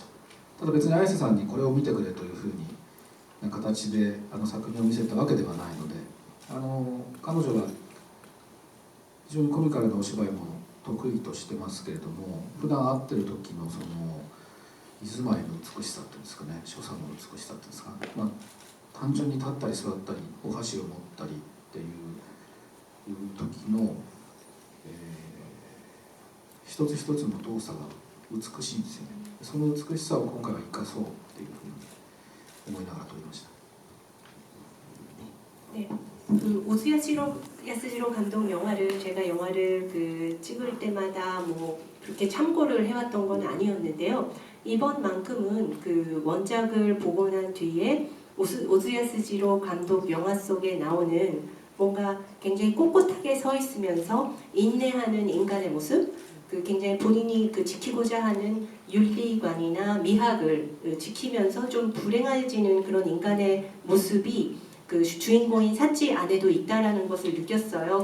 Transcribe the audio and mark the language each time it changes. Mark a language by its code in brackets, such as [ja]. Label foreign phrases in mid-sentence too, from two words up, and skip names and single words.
[ja] ただ別に綾瀬さんにこれを見てくれというふうにな形で作品を見せたわけではないので、彼女は非常にコミカルなお芝居も得意としてますけれども、普段会ってる時のその居住まいの美しさっていうんですかね、所作の美しさっていうんですか、単純に立ったり座ったりお箸を持ったりっていう時の、一つ一つの動作が美しいんですよね。その美しさを今回は生かそうっていうふうに思いながら撮りました。 [ko] 네, 그 오즈야스지로 감독 영화를 제가 영화를 찍을 때마다 뭐 그렇게 참고를 해왔던 건 아니었는데요. 이번만큼은 그 원작을 보고 난 뒤에 오즈야스지로 감독 영화 속에 나오는 뭔가 굉장히 꼿꼿하게 서 있으면서 인내하는 인간의 모습, 그 굉장히 본인이 그 지키고자 하는 윤리관이나 미학을 지키면서 좀 불행해지는 그런 인간의 모습이 그 주인공인 사치 안에도 있다라는 것을 느꼈어요.